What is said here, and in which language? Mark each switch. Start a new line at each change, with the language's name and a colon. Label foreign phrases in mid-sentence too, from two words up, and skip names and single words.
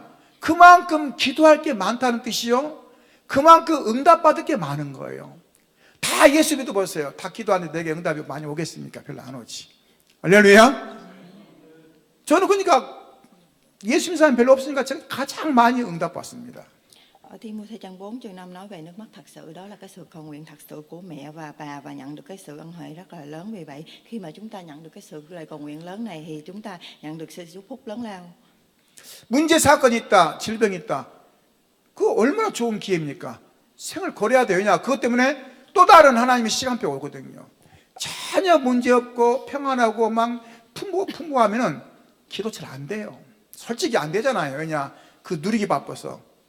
Korean: 그만큼 기도할 게 많다는 뜻이요, 그만큼 응답받을 게 많은 거예요. 다 예수 믿어 보세요. 다 기도하는데 내게 응답이 많이 오겠습니까? 별로 안 오지. 할렐루야. 저는 그러니까 예수 믿는 사람이 별로 없으니까 제가 가장 많이 응답받습니다.
Vietnamese: Ở Thi-mô-thê trang 4 chương 5 nói về nước mắt thật sự, đó là cái sự cầu nguyện thật sự của mẹ và bà, và nhận được cái sự ân huệ rất là lớn. Vì vậy khi mà chúng ta nhận được cái sự lời cầu nguyện lớn này thì chúng ta nhận được sự chúc phúc lớn lao.
Korean: 문제 사건이 있다, 질병이 있다. 그거 얼마나 좋은 기회입니까? 생을 걸어야 돼요. 왜냐? 그것 때문에 또 다른 하나님의 시간표가 오거든요. 전혀 문제 없고 평안하고 막 풍부하면은 기도 잘 안 돼요. 솔직히 안 되잖아요. 왜냐? 그 누리기 바빠서.